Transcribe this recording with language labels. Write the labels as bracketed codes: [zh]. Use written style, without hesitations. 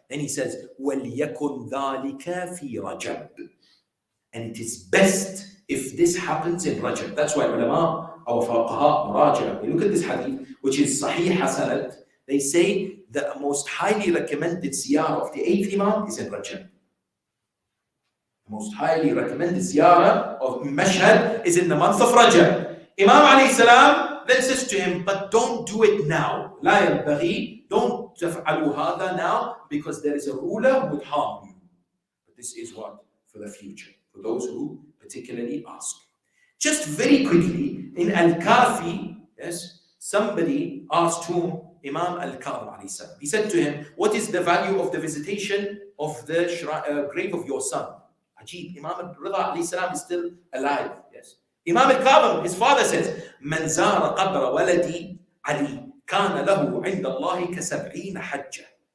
[en] Then he says, [ar] وَلْيَكُنْ ذَلِكَ فِي رَجَبٍ. [en] And it is best if this happens in Rajab. That's why ulama, our fuqaha, muraja, we look at this hadith, which is Sahih Hasanat. They say the most highly recommended ziyarah of the 8th Imam is in Rajab. The most highly recommended ziyarah of Mashhad is in the month of Rajab. Imam alayhi salam then says to him, but don't do it now. [ar] لا ينبغي. [en] Don't [ar] تفعلوا هذا [en] now, because there is a ruler who would harm you. But this is what? For the future. For those who particularly ask. Just very quickly, in Al-Kafi, yes, somebody asked whom? Imam Al-Kadhim alayhi salam. He said to him, what is the value of the visitation of the grave of your son? Ajib, Imam Al-Ridha alayhi salam is still alive. Yes. Imam Al-Kadhim, his father says, [ar] من زار قبر ولدي علي كان له عند الله كسبعين حجة.